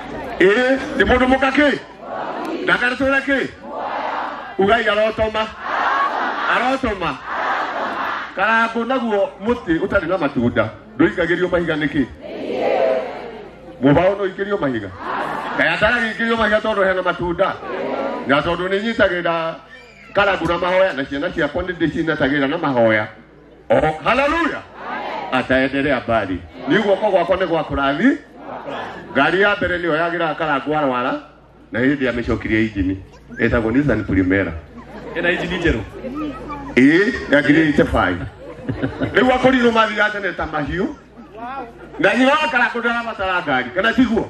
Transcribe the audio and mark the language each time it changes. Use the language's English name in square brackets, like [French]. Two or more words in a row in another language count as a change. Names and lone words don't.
[Kikuyu] Nĩ mundu mukake ndakanatũre kĩ ugai arotoma Karagu naguo muti ũtarĩ na matunda ndũikagĩrio mahiga nĩkĩ mũbaũ no ikĩrio mahiga kaya ndaragĩikĩrio mahiga tondũ hena matunda na tondũ nĩ nyitagĩra Karagu na mahoya na ciana ciakwa nĩ ndĩcinatagĩra na mahoya. [Swahili] Hallelujah. Ataendelea mbali. [Kikuyu] Nĩ guoko gwakwa nĩ gwa kũrathi. Ngari ya mbere nĩyo yagĩra Karagu arwara na hĩndĩ amĩcokirie injini. Ĩtagwo Nissan Primera. Ĩna injini njerũ. Yagĩrire ite 5. Rĩu akũrinũ mathiga tene ta mahiũ. Na nyina wa Karagu ndarabatara ngari kana tiguo.